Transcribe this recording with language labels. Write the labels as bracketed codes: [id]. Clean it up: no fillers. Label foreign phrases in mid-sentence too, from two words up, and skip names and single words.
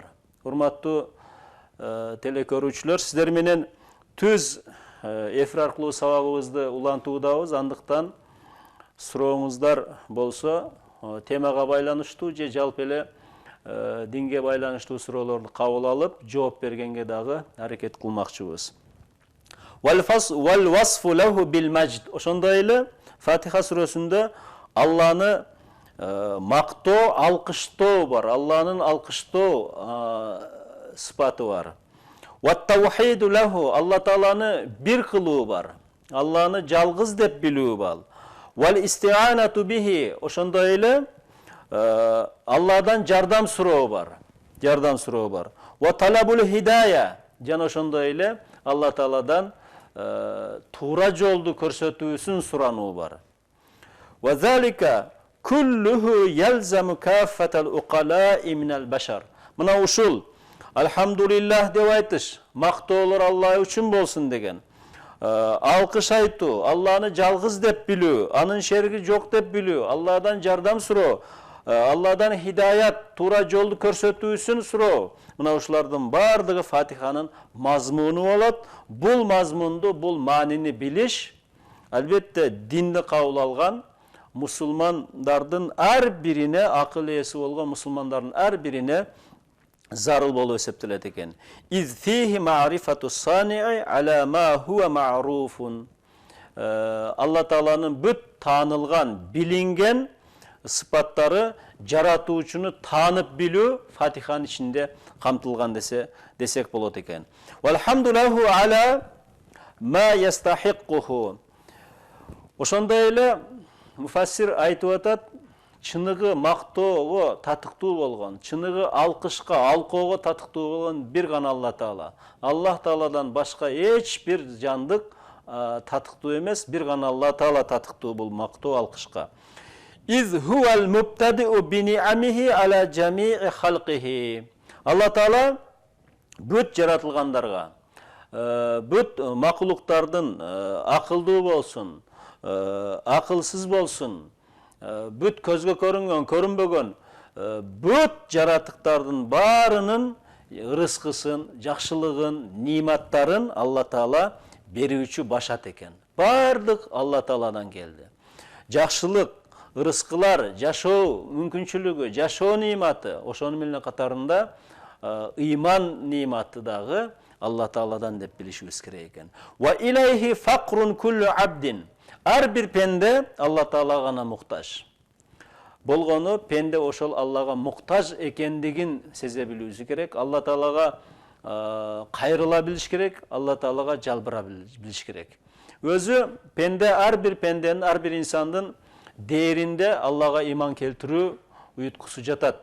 [ky] Урматтуу телекөрүүчүлөр, сиздер менен түз эфир аркылуу сабагыбызды улантуудабыз. Андыктан сурооңуздар болсо, темага байланыштуу же жалпы эле динге байланыштуу суроолорду кабыл алып, жооп бергенге дагы аракет кылмакчыбыз. [ar] والوصف له بالمجد. [ky] Ошондой эле Фатиха сүрөсүндө Алланы мактоо, алкыштоо бар. Алланын алкыштоо сыпаты бар. [ar] والتوحيد له. [ky] Алла Тааланы бир кылуу бар. Алланы жалгыз деп билүү бар. [ar] والاستعانة به. [ky] Ошондой эле Алладан жардам суроо бар. [ar] وطلب الهداية. [ky] Жана ошондой эле Алла Тааладан туура жолду көрсөтүүсүн сурануу бар. [ar] وذلك كله يلزم كافة العقلاء من البشر. [ky] Мына ушул алхамдулиллах деп айтыш, мактоолор Алла үчүн болсун деген. Алкыш айтуу, Алланы жалгыз деп билүү, анын шериги жок деп билүү, Алладан жардам суроо, Алладан хидаят, туура жолду көрсөтүүсүн суроо. Мына ушулардын бардыгы Фатиханын мазмуну болот. Бул мазмунду, бул маанини билиш албетте динди кабыл алган мусулмандардын ар бирине, акыл ээси болгон мусулмандардын ар бирине зарыл болуп эсептелет экен. [ar] إذ فيه معرفة الصانع على ما هو معروف. [ky] Алла Тааланын бүт таанылган, билинген сыпаттары, жаратуучуну таанып билүү Фатиханын ичинде камтылган десек болот экен. [ar] والحمد له على ما يستحقه. [ky] Ошондой эле муфассир айтып атат, чыныгы мактоого татыктуу болгон, чыныгы алкышка, алкоого татыктуу болгон бир гана Алла Таала. Аллах Тааладан башка эч бир жандык татыктуу эмес, бир гана Алла Таала татыктуу бул мактоо, алкышка. [ar] إذ هو المبتدئ بنعمه على جميع خلقه. [ky] Алла Таала бүт жаратылгандарга, бүт макулуктардын акылдуу болсун, акылсыз болсун, бүт көзгө көрүнгөн, көрүнбөгөн, бүт жаратыктардын баарынын ырыскысын, жакшылыгын, ниматтарын Алла Таала берүүчү башат экен. Бардык Алла Тааладан келди. Жакшылык, ырыскылар, жашоо мүмкүнчүлүгү, жашоо ниматы, ошонун менен катарында ыйман ниматы дагы Алла Тааладан деп билишибиз керек экен. [ar] وإليه فقر كل عبد. [ky] Ар бир пенде Алла Таалага гана муктаж. Болгону пенде ошол Аллага муктаж экендигин сезе билүүсү керек. Алла Таалага кайрыла билиш керек, Алла Таалага жалбыра билиш керек. Өзү пенде, ар бир пенденин, ар бир инсандын дээринде Аллага иман келтирүү уюткусу жатат.